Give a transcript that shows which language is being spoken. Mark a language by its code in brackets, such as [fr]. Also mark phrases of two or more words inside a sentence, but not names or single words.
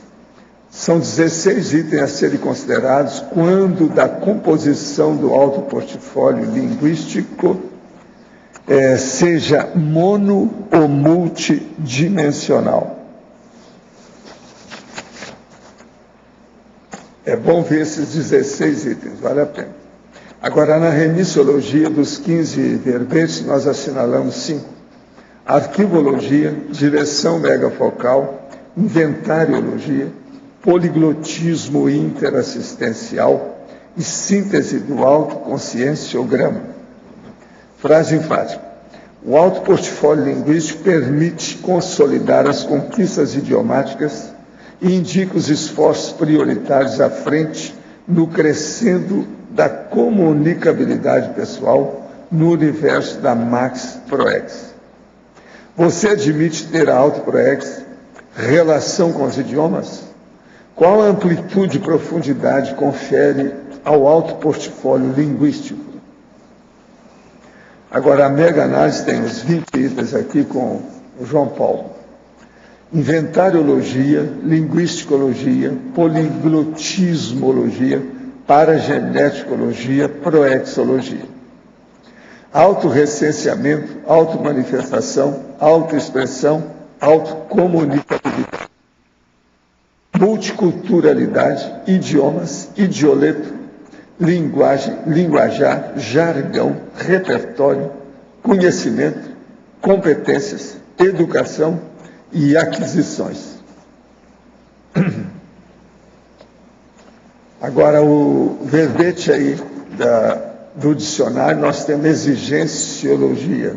[pt] São 16 itens a serem considerados quando da composição do autoportfólio linguístico seja mono ou multidimensional. É bom ver esses 16 itens, vale a pena. Agora, na remissiologia dos 15 verbetes, nós assinalamos 5. Arquivologia, direção megafocal, inventariologia, poliglotismo interassistencial e síntese do autoconscienciograma. Frase enfática. O autoportfólio linguístico permite consolidar as conquistas idiomáticas e indica os esforços prioritários à frente no crescendo da comunicabilidade pessoal no universo da Max Proex. Você admite ter a auto-proex relação com os idiomas? Qual a amplitude e profundidade confere ao autoportfólio linguístico? Agora, a mega-análise tem os 20 itens aqui com o João Paulo. Inventariologia, linguisticologia, poliglotismologia, parageneticologia, proexologia. Autorrecenseamento, automanifestação, autoexpressão, autocomunicabilidade. Multiculturalidade, idiomas, idioleto, linguagem, linguajar, jargão, repertório, conhecimento, competências, educação e aquisições. Agora, o verbete aí do dicionário, nós temos exigenciologia.